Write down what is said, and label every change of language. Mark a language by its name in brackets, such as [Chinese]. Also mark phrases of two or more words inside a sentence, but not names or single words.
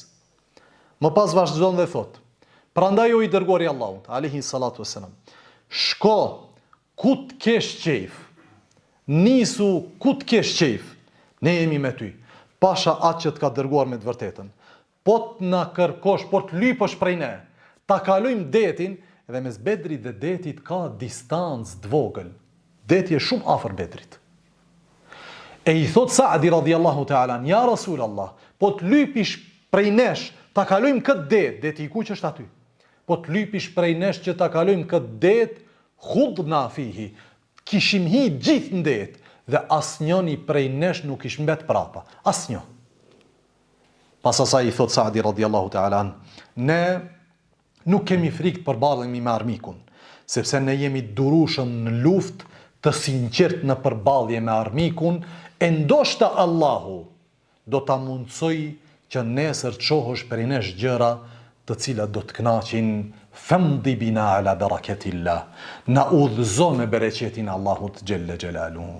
[Albanian] Më pas vazhdon dhe thot, prandaj o i dërguari i Allahut, [Arabic] عليه الصلاة والسلام, [Albanian] shko ku të kesh qejf, nisu ku të kesh qejf, ne jemi me ty, pasha atë që të ka dërguar me të vërtetën. Po të na kërkosh, po të lypësh prej ne, ta kalojmë detin, edhe mes Bedrit dhe detit ka distancë të vogël. Deti është shumë afër Bedrit. E i thot Sa'di [Arabic] رضي الله تعالى, يا رسول الله, [Albanian] po të lypish prej nesh, ta kalojmë këtë det, deti i kuq është aty. Po të lypish prej nesh që ta kalojmë këtë det, [Arabic] خضنا فيه, [Albanian] kishim hi gjithë në det, dhe asnjëni prej nesh nuk ish mbet prapa, asnjë. Pas asaj i thot Sa'di [Arabic] رضي الله تعالى, [Albanian] ne nuk kemi frikë të përballemi me armikun, sepse ne jemi durueshëm në luftë të sinqert në përballje me armikun, e ndoshta Allahu do ta mundsoj që nesër të shohësh prej nesh gjëra të cilat do të kënaqin, [Arabic] فامض بنا على بركة الله, [Albanian] na udhëzo me bereqetin Allahut [Arabic] جل جلاله.